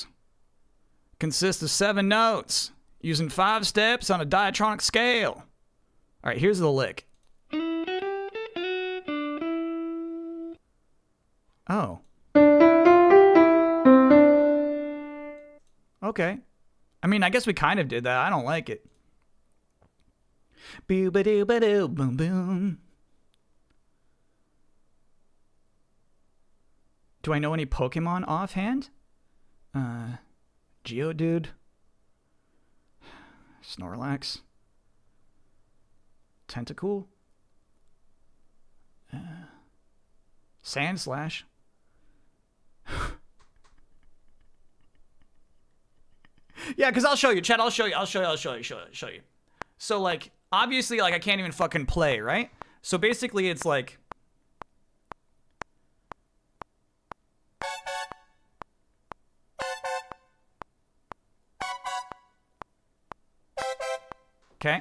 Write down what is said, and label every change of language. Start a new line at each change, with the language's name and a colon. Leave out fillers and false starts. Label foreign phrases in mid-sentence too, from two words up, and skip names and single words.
English: Consists of 7 notes, using 5 steps on a diatonic scale. All right, here's the lick. Oh. Okay. I mean, I guess we kind of did that. I don't like it. Boo-ba-doo-ba-doo, boom boom. Do I know any Pokemon offhand? Geodude. Snorlax. Tentacool. Sandslash. Yeah, because I'll show you, Chad. I'll show you. So, like, obviously, like, I can't even fucking play, right? So, basically, it's like... Okay.